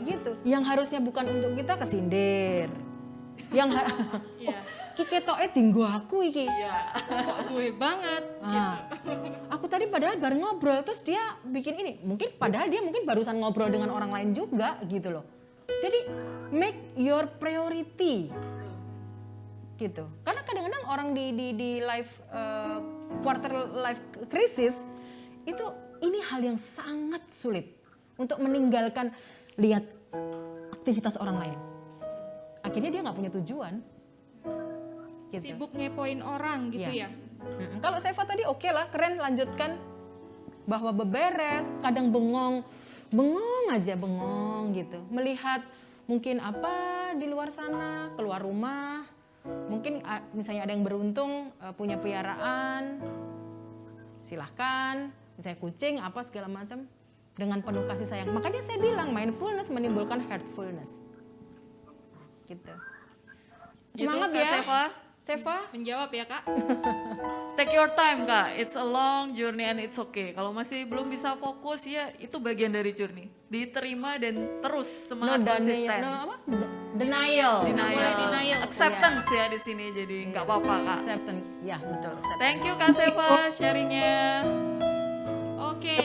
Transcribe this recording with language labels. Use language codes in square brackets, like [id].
[id] Gitu. Yang harusnya bukan untuk kita kesindir. Yang Iya. [jv] Ki ketoke dinggo aku iki. [id] ya. Kok gue banget gitu. Aku tadi padahal baru ngobrol terus dia bikin ini. Mungkin padahal dia mungkin barusan ngobrol dengan orang lain juga gitu loh. Jadi [en] make your priority. [id] Gitu. Karena kadang-kadang orang di life quarter life crisis itu ini hal yang sangat sulit untuk meninggalkan lihat aktivitas orang lain. Akhirnya dia nggak punya tujuan. Gitu. Sibuk ngepoin orang gitu Iya. ya. Kalau Seva tadi oke lah, keren, lanjutkan. Bahwa beberes, kadang bengong aja gitu. Melihat mungkin apa di luar sana, keluar rumah. Mungkin misalnya ada yang beruntung punya piaraan, silahkan. Misalnya kucing, apa segala macam. Dengan penuh kasih sayang. Makanya saya bilang mindfulness menimbulkan heartfulness. Gitu. Semangat Gitu, Kak ya. Seva. Seva. Menjawab ya Kak. [en] Take your time Kak, it's a long journey and it's okay. [id] Kalau masih belum bisa fokus ya itu bagian dari journey. Diterima dan terus semangat konsisten. [en] Denial. Denial. [id] Acceptance ya di sini, jadi nggak apa-apa Kak. [en] Acceptance. [id] Ya betul. [en] Acceptance. Thank you Kak Seva sharingnya. [id] Oke.